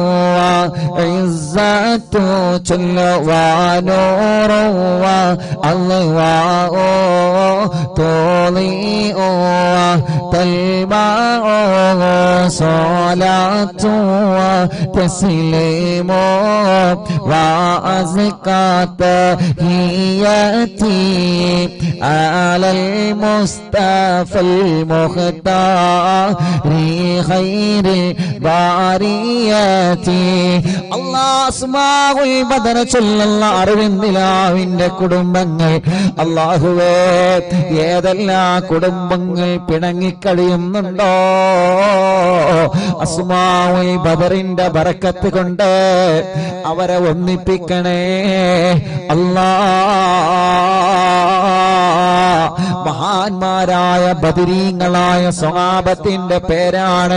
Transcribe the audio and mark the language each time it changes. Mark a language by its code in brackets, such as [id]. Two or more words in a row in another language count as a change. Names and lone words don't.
[ar] وعزة جل ونور والله تضيء تلمع صلاة وتسليم وأزكى تحياتي على المصطفى المختار خير البريات [ml] അല്ലാഹ് അസ്മാഉൽ ബദർ ചൊല്ലുന്ന അരവിന്ദിലാവിന്റെ കുടുംബങ്ങൾ അല്ലാഹുവേ ഏതെല്ലാം കുടുംബങ്ങൾ പിണങ്ങിക്കഴിയുന്നുണ്ടോ അസ്മാഉൽ ബദറിന്റെ ബറക്കത്ത് കൊണ്ട് അവരെ ഒന്നിപ്പിക്കണേ മഹാന്മാരായ ബദരീങ്ങളായ സ്വഹാബത്തിന്റെ പേരാണ്.